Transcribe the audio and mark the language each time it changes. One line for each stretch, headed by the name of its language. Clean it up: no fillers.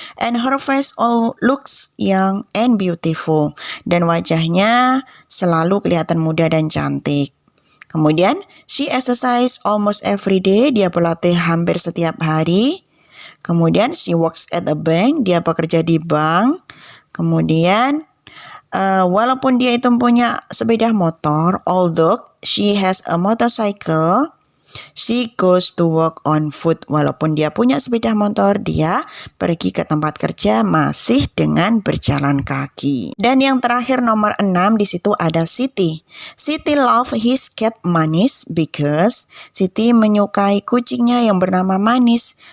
English: And her face all looks young and beautiful.
Indonesian: Dan wajahnya selalu kelihatan muda dan cantik. Kemudian,
English: she exercise almost every day.
Indonesian: Dia berlatih hampir setiap hari.
English: Kemudian, she works at a bank.
Indonesian: Dia bekerja di bank. Kemudian, walaupun dia itu punya sepeda motor,
English: although she has a motorcycle, she goes to work on foot.
Indonesian: Walaupun dia punya sepeda motor, dia pergi ke tempat kerja masih dengan berjalan kaki. Dan yang terakhir nomor 6, di situ ada Siti.
English: Siti love his cat Manis because
Indonesian: Siti menyukai kucingnya yang bernama Manis.